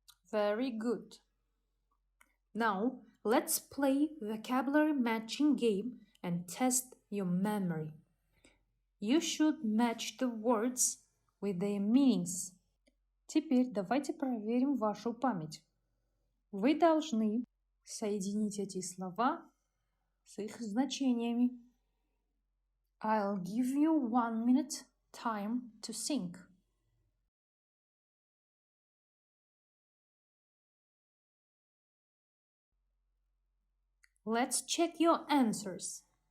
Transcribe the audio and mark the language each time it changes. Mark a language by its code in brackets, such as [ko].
[en] Very good. Now, let's play vocabulary matching game and test your memory. You should match the words with their meanings. [ru] Теперь давайте проверим вашу память. Вы должны соединить эти слова с их значениями. [en] I'll give you 1 minute time to think. Let's check your answers.